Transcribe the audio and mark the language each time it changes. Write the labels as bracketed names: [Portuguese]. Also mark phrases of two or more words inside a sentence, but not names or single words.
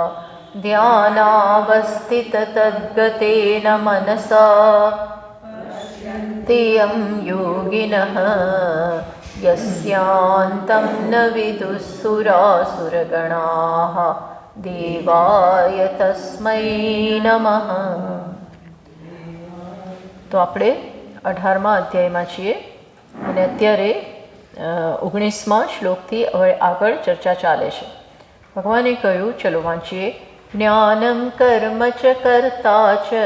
[Sanskrit] ध्यानावस्थिततद्गतेन मनसा पश्यन्ति यं योगिनः यस्यान्तं न विदुः सुरासुरगणाः. देवाय तस्मै नमः. [Gujarati] તો આપણે 18મા અધ્યાયમાં છીએ અને અત્યારે 19મા શ્લોકથી હવે આગળ ચર્ચા ચાલે છે. ભગવાને કહ્યું, ચલો વાંચીએ. [Sanskrit] જ્ઞાનમ કર્મ ચ કર્તા ચ